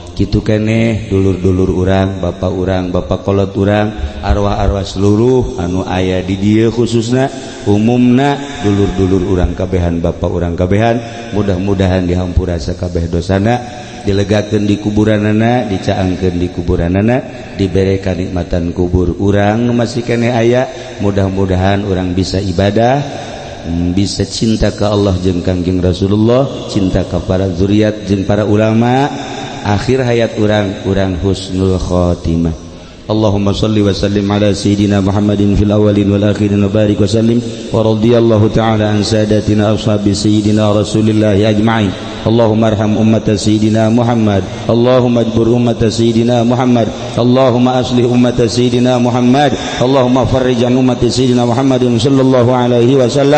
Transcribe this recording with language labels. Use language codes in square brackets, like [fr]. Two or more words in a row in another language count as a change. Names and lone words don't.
[su] Kitu keneh dulur-dulur urang, bapak kolot urang, arwah-arwah seluruh anu aya di dieu khususna umumna dulur-dulur urang kabehan, bapak urang kabehan, mudah-mudahan dihampura sakabeh dosana, dilegakeun di kuburanana, dicaangkeun di kuburanana, dibere kanikmatan kubur urang masih keneh aya, mudah-mudahan urang bisa ibadah, bisa cinta ke Allah jeung Kangjeng Rasulullah, cinta ke para zuriat jeung para ulama. Akhir hayat urang [ar] حسن الخاتمة. اللهم صل وسلم على سيدنا محمد في الأولين والآخرين وبارك وسلم ورضي الله تعالى عن سادتنا أصحاب سيدنا رسول الله أجمعين. اللهم ارحم أمة سيدنا محمد اللهم اجبر أمة سيدنا محمد اللهم أصلح أمة سيدنا محمد اللهم فرج عن أمة سيدنا محمد صلى الله عليه وسلم.